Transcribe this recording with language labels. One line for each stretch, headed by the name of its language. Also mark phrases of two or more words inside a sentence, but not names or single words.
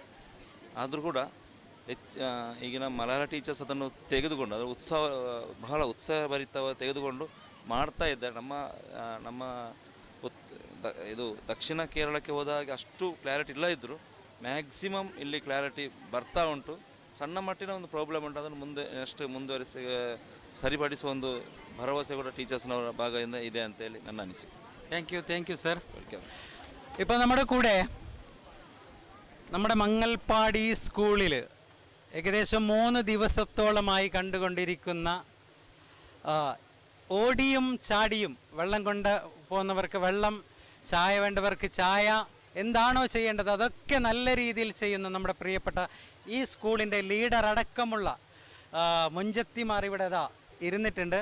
Kannada: ಆದರೂ ಕೂಡ ಈಗಿನ ಮಲಯಾಳ ಟೀಚರ್ಸ್ ಅದನ್ನು ತೆಗೆದುಕೊಂಡು ಅದರ ಬಹಳ ಉತ್ಸಾಹಭರಿತವಾಗಿ ತೆಗೆದುಕೊಂಡು ಮಾಡ್ತಾ ಇದ್ದಾರೆ. ನಮ್ಮ ಇದು ದಕ್ಷಿಣ ಕೇರಳಕ್ಕೆ ಹೋದಾಗ ಅಷ್ಟು ಕ್ಲಾರಿಟಿ ಇಲ್ಲ ಇದ್ದರೂ ಮ್ಯಾಕ್ಸಿಮಮ್ ಇಲ್ಲಿ ಕ್ಲಾರಿಟಿ ಬರ್ತಾ ಉಂಟು. ಸಣ್ಣ ಮಟ್ಟಿನ ಒಂದು ಪ್ರಾಬ್ಲಮ್ ಉಂಟು, ಅದನ್ನು ಮುಂದುವರಿಸಿ ಸರಿಪಡಿಸುವ ಒಂದು ಭರವಸೆ ಕೂಡ
Malayalam: ടീച്ചേഴ്സിനവരുടെ ഭാഗದಿಂದ
Kannada: ಇದೆ ಅಂತೇಳಿ ನನ್ನ ಅನಿಸಿಕೆ.
English: thank you sir.
Malayalam: ഇപ്പോൾ നമ്മുടെ കൂടെ നമ്മുടെ മങ്ങൽപ്പാടി സ്കൂളിൽ ഏകദേശം 3 ദിവസത്തോളമായി കണ്ടുകൊണ്ടിരിക്കുന്ന ഓടിയും ചാടിയും വെള്ളം കൊണ്ട് പോകുന്നവർക്ക് വെള്ളം, ചായ വേണ്ടവർക്ക് ചായ, എന്താണോ ചെയ്യേണ്ടത് അതൊക്കെ നല്ല രീതിയിൽ ചെയ്യുന്ന നമ്മുടെ പ്രിയപ്പെട്ട ഈ സ്കൂളിൻ്റെ ലീഡർ അടക്കമുള്ള മുഞ്ചത്തിമാർ ഇവിടെ ഇരുന്നിട്ടുണ്ട്.